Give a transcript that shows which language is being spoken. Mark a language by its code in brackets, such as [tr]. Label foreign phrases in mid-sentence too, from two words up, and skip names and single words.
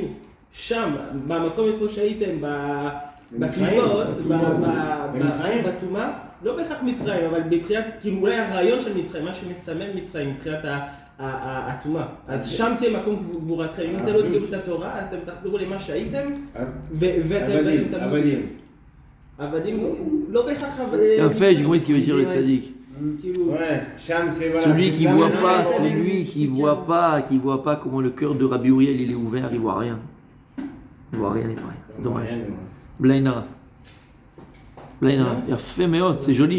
[he] שם, במקום איפה שהייתם, בקליפות, בטומאה, לא בהכרח מצרים, אבל מבחינת, כאילו אולי הרעיון של מצרים, מה שמסמל מצרים מבחינת הטומאה. אז שם תהיה מקום גבורתכם. אם אתם לא תקבלו את התורה, אז אתם תחזרו למה שהייתם, ואתם עבדים. עבדים, לא בהכרח... יפה, [fr] j'ai compris ce qu'il veut dire le tzaddik. Ouais, Sham, c'est voilà. Celui qui voit pas comment le cœur de Rabbi Uriel il est ouvert, il voit rien. Il voit rien, il voit rien. C'est dommage. Blainara. Il a fait méhot, c'est joli.